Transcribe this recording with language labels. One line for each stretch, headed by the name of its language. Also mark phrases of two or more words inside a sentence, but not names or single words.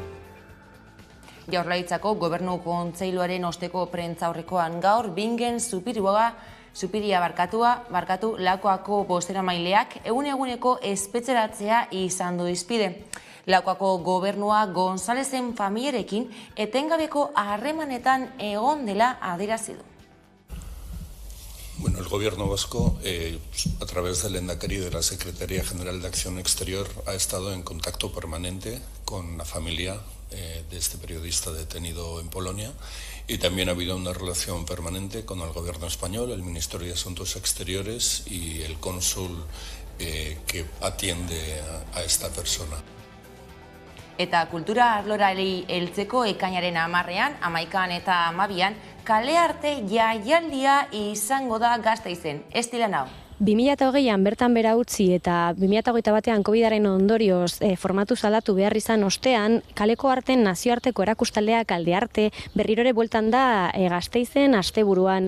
Basque: Jaurlaritzako Gobernu Kontseiluaren osteko prentzaurrekoan gaur Bingen Zupiria barkatu Lakuako bozeramaileak eguneko espetxeratzea izan du hizpide. Lakuako gobernua Gonzalezen familiarekin etengabeko harremanetan egon dela adierazi du.
Spanish: Bueno, el Gobierno vasco, a través del Lehendakari de la Secretaría General de Acción Exterior, ha estado en contacto permanente con la familia de este periodista detenido en Polonia, y también ha habido una relación permanente con el Gobierno español, el Ministerio de Asuntos Exteriores y el cónsul que atiende a esta persona.
Basque: Eta kultura arlorari heltzeko ekainaren 10ean, 11ean eta 12ean, kale arte jaialdia izango da Gasteizen. Ez dira nau. 2020an bertan bera utzi eta 2021an COVIDaren ondorioz formatu zaldatu behar izan ostean, kaleko arten nazioarteko erakustaldea Kalde Arte berrirore bueltan da Gasteizen asteburuan.